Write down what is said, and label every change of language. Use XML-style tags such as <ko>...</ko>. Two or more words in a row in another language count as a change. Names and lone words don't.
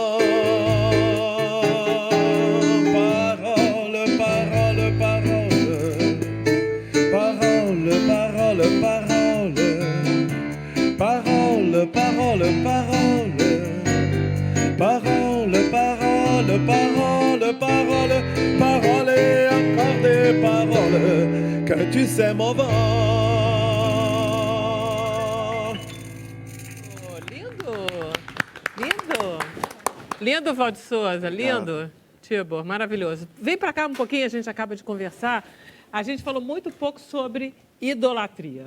<fr>Parole, parole, parole, parole, parole, parole, parole, parole, parole, parole, parole, parole, parole, parole, et encore des paroles que tu sais mon vent.</fr> <pt>Lindo, Valde Souza, lindo. Tibor, maravilhoso. Vem para cá um pouquinho, a gente acaba de conversar. A gente falou muito pouco sobre idolatria.</pt>